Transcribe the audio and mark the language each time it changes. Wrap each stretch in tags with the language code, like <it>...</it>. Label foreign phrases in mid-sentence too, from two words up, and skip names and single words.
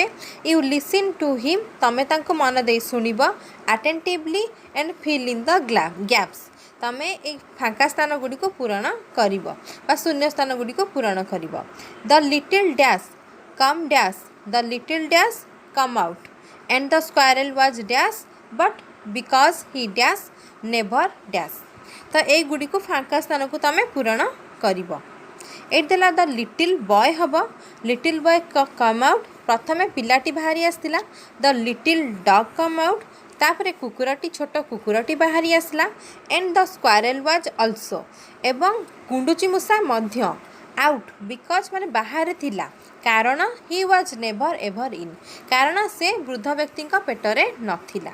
<en>you listen to him</en> <or>ତମେ ତାଙ୍କୁ ମନ ଦେଇ ଶୁଣିବ</or> <en>attentively and fill in the gaps</en> <or>ତମେ ଏଇ ଫାଙ୍କା ସ୍ଥାନ ଗୁଡ଼ିକୁ ପୂରଣ କରିବ ବା ଶୂନ୍ୟ ସ୍ଥାନ ଗୁଡ଼ିକୁ ପୂରଣ କରିବ।</or> <en>the little dash come dash the little dash come out and the squirrel was dash but because he dash never dash</en> <or>ତ ଏଇଗୁଡ଼ିକୁ ଫାଙ୍କା ସ୍ଥାନକୁ ତମେ ପୂରଣ କରିବ। ଏଇଠି ଦେଲା</or> <en>the little boy</en> <or>ହେବ</or> <en>little boy come out</en> <or>ପ୍ରଥମେ ପିଲାଟି ବାହାରି ଆସିଥିଲା</or> <en>the little dog come out</en> <or>ତାପରେ ଛୋଟ କୁକୁରଟି ବାହାରି ଆସିଲା</or> <en>and the squirrel was also</en> <or>ଏବଂ ଗୁଣ୍ଡୁଚି ମୂଷା ମଧ୍ୟ</or> <en>out because</en> <or>ମାନେ ବାହାରେ ଥିଲା କାରଣ</or> <en>he was never ever in</en> <or>କାରଣ ସେ ବୃଦ୍ଧ ବ୍ୟକ୍ତିଙ୍କ ପେଟରେ ନଥିଲା।</or>